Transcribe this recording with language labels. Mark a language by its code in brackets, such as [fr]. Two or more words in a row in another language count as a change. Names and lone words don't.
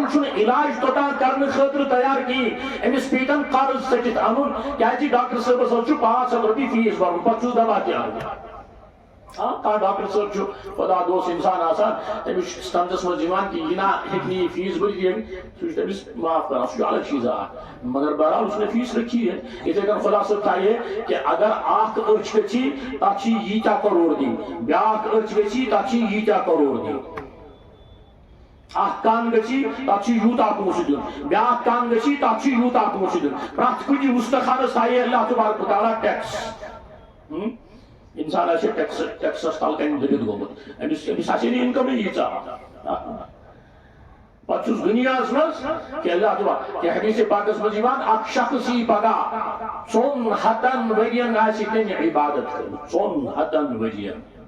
[ks] چھُنہٕ علاج توٚتام کرنہٕ خٲطرٕ تیار کِہیٖنۍ أمِس پیٖتن قرض ژٔٹِتھ اَنُن کیٛازِ ڈاکٹر صٲبس حظ چھُ 500 رۄپیہِ فیس بھرُن پتہٕ چھُس دوا تہِ اَنُن کانٛہہ ڈاکٹر صٲب چھُ خدا دوست اِنسان آسان تٔمِس چھُ تنزس منٛز یِوان کہِ یہِ نا ہیٚکہِ نہٕ یہِ فیس بٔرِتھ سُہ چھُ تٔمِس معاف کران سُہ چھُ الگ چیٖزا اکھ مگر بہرحال [ur] اس نے فیس رکھی ہے۔ [ks] یِتھے کٔنۍ خدا صٲب تھایے کہ اگر اکھ أچھ گژھِ تتھ چھِ ییٖتیاہ کروڑ دِنۍ، بیٛاکھ أچھ گژھِ تتھ چھِ ییٖتیاہ کروڑ دِنۍ، اکھ کان گژھِ تتھ چھُ یوٗتاہ پونٛسہٕ دیُن، بیٛاکھ کان گژھِ تتھ چھُ یوٗتاہ پونٛسہٕ دیُن، پرٛٮ۪تھ کُنہِ وُستخانس تھایے اللہ تبارک و تعالیٰ ٹیکس انسان آسہِ ٹیکسس تل کنہِ دٔبِتھ گوٚمُت أمِس آسہِ نہٕ اِنکمٕے ییٖژاہ پتہٕ چھُس دُنیاہس منٛز کہ اللہ تعالیٰ کہ حدیث پاکس منٛز یِوان اکھ شخص یی پگاہ 400 ؤرین آسہِ تٔمۍ عبادت کٔرمٕژ 400 ؤرین